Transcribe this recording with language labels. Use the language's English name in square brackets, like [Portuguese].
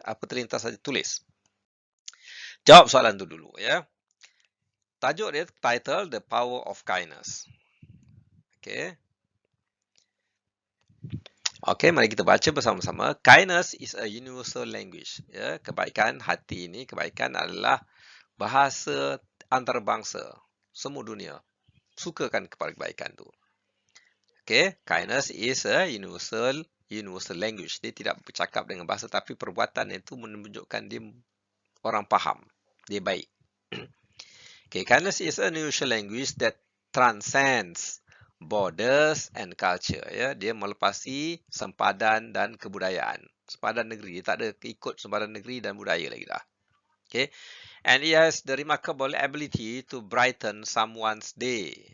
[Malay] Apa terlintas saja, tulis. Jawab soalan tu dulu. Ya. Tajuk dia, title, The Power of Kindness. Okay. Okey, mari kita baca bersama-sama. [English] Kindness is a universal language. [Malay] Ya, kebaikan hati ini, kebaikan adalah bahasa antarabangsa. Semua dunia sukakan kepada kebaikan tu. [English] Okey, kindness is a universal language. [Malay] Dia tidak bercakap dengan bahasa, tapi perbuatan itu menunjukkan dia orang faham. Dia baik. [English] Okey, kindness is a universal language that transcends borders and culture. [Malay] Ya, dia melepasi sempadan dan kebudayaan. Sempadan negeri, dia tak ada ikut sempadan negeri dan budaya lagi dah. Okay, [English] and it has the remarkable ability to brighten someone's day.